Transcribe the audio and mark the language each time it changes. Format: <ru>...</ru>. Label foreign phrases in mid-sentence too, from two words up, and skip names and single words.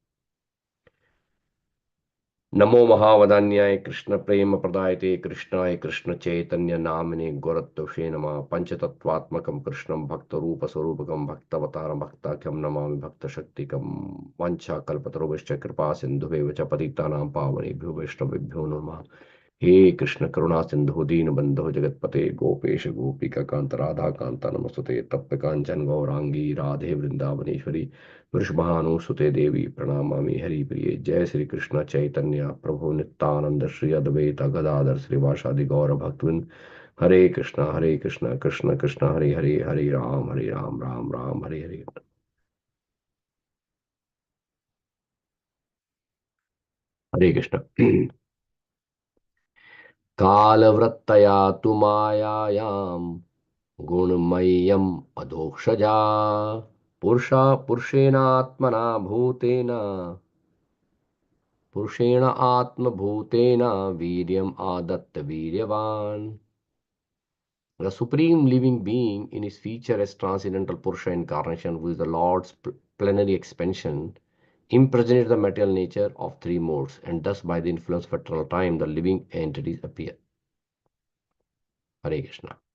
<sa>नमो महावदान्याय कृष्ण प्रेम प्रदायते कृष्णाय कृष्ण चैतन्य नामने गोरत्तुषे नमः. पंचतत्वात्मकं कृष्णं भक्त रूप स्वरूपकं भक्तवतारं भक्ताख्यं नमामि भक्त शक्तिकं. वाञ्छा कल्पतरुश्च कृपा सिन्धुभ्यश्च पतितानां पावनेभ्यो वैष्णवेभ्यो नमः. हे कृष्ण करुणा सिंधु दीन बंधु जगतपते गोपेश गोपिका कांत राधा कांता नमस्तुते. तप्त कांचन गौरांगी राधे वृंदावनेश्वरी वृषभानुसुते देवी प्रणमामि हरिप्रिये. जय श्री कृष्ण चैतन्य प्रभु नित्यानंद श्री अद्वैत गदाधर श्रीवासादि गौर भक्तवृंद. हरे कृष्ण कृष्ण कृष्ण हरे हरे हरे राम राम राम हरे हरे. हरे कृष्ण. कालवृत्तया तु मायायां गुणमय्यम अधोक्षजा पुरुषा पुरुषेणात्मना भूतेन पुरुषेण आत्मभूतेन वीर्यम आदत्त वीर्यवान.</sa> <en>The supreme living being in his feature as transcendental Purusha incarnation, who is the Lord's plenary expansion, impregnates the material nature of three modes, and thus by the influence of eternal time, the living entities appear. Hare Krishna.</en>